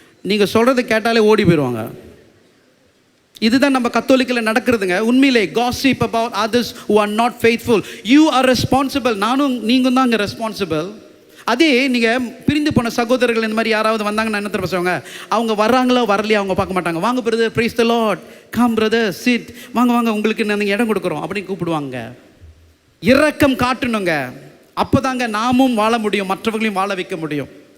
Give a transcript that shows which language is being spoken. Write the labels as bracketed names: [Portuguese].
[Tamil] நீங்கள் சொல்கிறத கேட்டாலே ஓடி போயிடுவாங்க. இதுதான் நம்ம கத்தோலிக்கில் நடக்கிறதுங்க. உண்மையிலே [English] gossip about others who are not faithful. You are responsible. [Tamil] நானும் நீங்கள் தான் அங்கே ரெஸ்பான்சிபிள். அதே நீங்கள் பிரிந்து போன சகோதரர்கள் இந்த மாதிரி யாராவது வந்தாங்கன்னா என்ன தெரியுமா சொல்லுவாங்க, அவங்க வர்றாங்களோ வரலையோ அவங்க பார்க்க மாட்டாங்க. வாங்க brother, [English] praise the lord, come brother, sit, [Tamil] வாங்க வாங்க உங்களுக்கு நீங்கள் இடம் கொடுக்குறோம் அப்படின்னு கூப்பிடுவாங்க. இரக்கம் காட்டணுங்க. அப்போதாங்க நாமும் வாழ முடியும், மற்றவர்களையும் வாழ வைக்க முடியும்.